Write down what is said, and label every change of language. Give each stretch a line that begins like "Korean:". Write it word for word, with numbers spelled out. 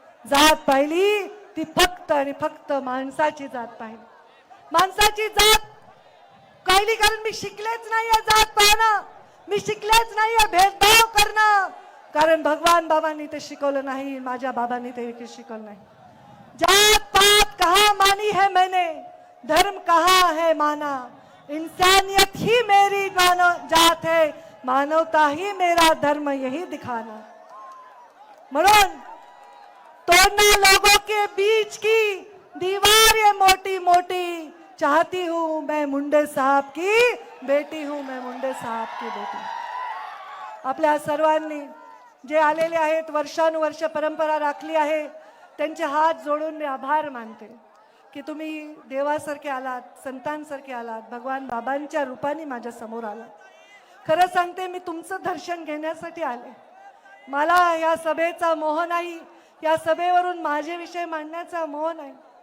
Marathi: जात पाहिली ती फक्त आणि फक्त माणसाची जात पाहिली. माणसाची जात पाहिली कारण मी शिकलेच नाहीये जात पाहणं, मी शिकलेच नाहीये भेदभाव करणं, कारण भगवान बाबांनी ते शिकवलं नाही, माझ्या बाबांनी ते शिकवलं नाही.
Hindi: जात पात कहा मानी है मैंने, धर्म कहा है माना, इंसानियत ही मेरी मानव जात है, मानवता ही मेरा धर्म यही दिखाना. म्हणून तोड़ना लोगों के बीच की दीवार ये मोटी मोटी, चाहती हूँ मैं मुंडे साहब की बेटी हूँ, मैं मुंडे साहब की बेटी.
Marathi: आपल्या सर्वांनी जे आलेले आहेत, वर्षानुवर्ष परंपरा राखली आहे, त्यांचे हात जोडून मी आभार मानते की तुम्ही देवासारखे आलात, संतांसारखे आलात, भगवान बाबांच्या रूपाने माझ्या समोर आलात. खरं सांगते, मी तुमचं दर्शन घेण्यासाठी आले. मला या सभेचा मोह नाही, या सभेवरून माझे विषय मांडण्याचा मोह नाही.